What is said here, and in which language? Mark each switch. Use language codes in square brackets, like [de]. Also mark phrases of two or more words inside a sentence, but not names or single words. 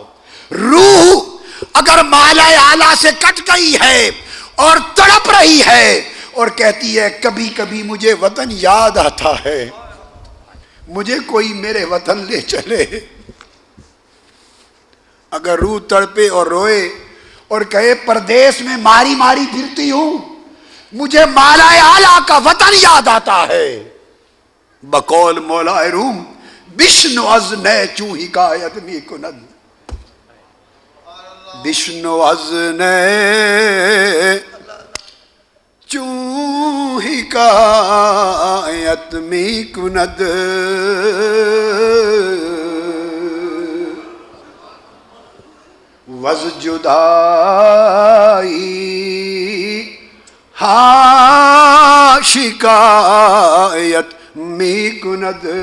[ur] روح اگر مالا اعلیٰ سے کٹ گئی ہے اور تڑپ رہی ہے اور کہتی ہے کبھی کبھی مجھے وطن یاد آتا ہے، مجھے کوئی میرے وطن لے چلے، اگر روح تڑپے اور روئے اور کہے پردیس میں ماری ماری پھرتی ہوں، مجھے مالا اعلیٰ کا وطن یاد آتا ہے، بقول مولا روم [fa] بشنو از نئے چوں حکایت می کند، بشنو از نئے چوں حکایت می کند، وز جدائی ہا شکایت می کند،